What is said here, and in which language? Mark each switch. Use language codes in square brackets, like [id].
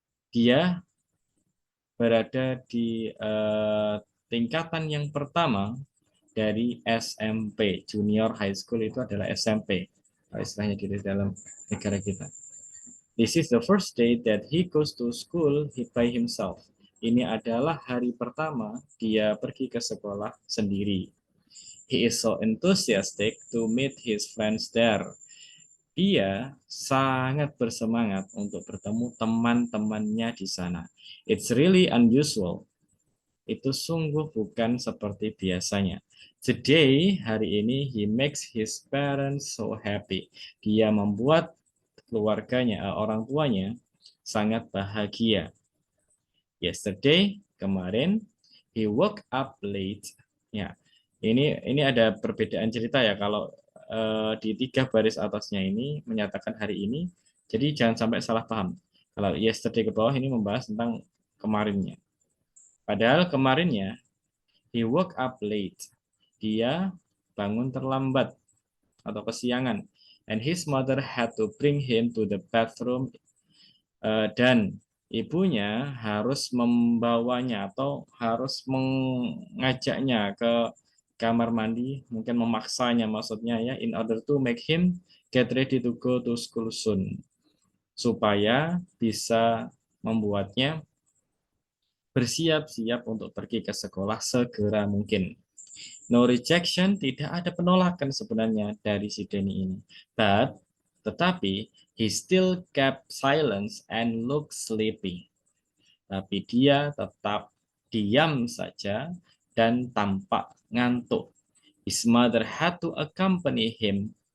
[id] Dia berada di tingkatan yang pertama dari SMP. Junior high school itu adalah SMP, istilahnya di dalam negara kita. [en] This is the first day that he goes to school by himself. [id] Ini adalah hari pertama dia pergi ke sekolah sendiri. [en] He is so enthusiastic to meet his friends there. [id] Dia sangat bersemangat untuk bertemu teman-temannya di sana. [en] It's really unusual. [id] Itu sungguh bukan seperti biasanya. [en] Today, [id] hari ini, [en] he makes his parents so happy. [id] Dia membuat keluarganya, orang tuanya, sangat bahagia. [en] Yesterday, [id] kemarin, [en] he woke up late. [id] Ya, ini ada perbedaan cerita ya. Kalau di 3 baris atasnya ini menyatakan hari ini, jadi jangan sampai salah paham. Kalau yesterday ke bawah ini membahas tentang kemarinnya. Padahal kemarinnya, [en] he woke up late. [id] Dia bangun terlambat atau kesiangan. [en] And his mother had to bring him to the bathroom. [id] Dan ibunya harus membawanya atau harus mengajaknya ke kamar mandi, mungkin memaksanya maksudnya ya, [en] in order to make him get ready to go to school soon. [id] Supaya bisa membuatnya bersiap-siap untuk pergi ke sekolah segera mungkin. [en] No rejection, [id] tidak ada penolakan sebenarnya dari si Denny ini. Tetapi, [en] he still kept silence and looked sleepy. [id] Tapi dia tetap diam saja dan tampak ngantuk. [en] His mother had to accompany him.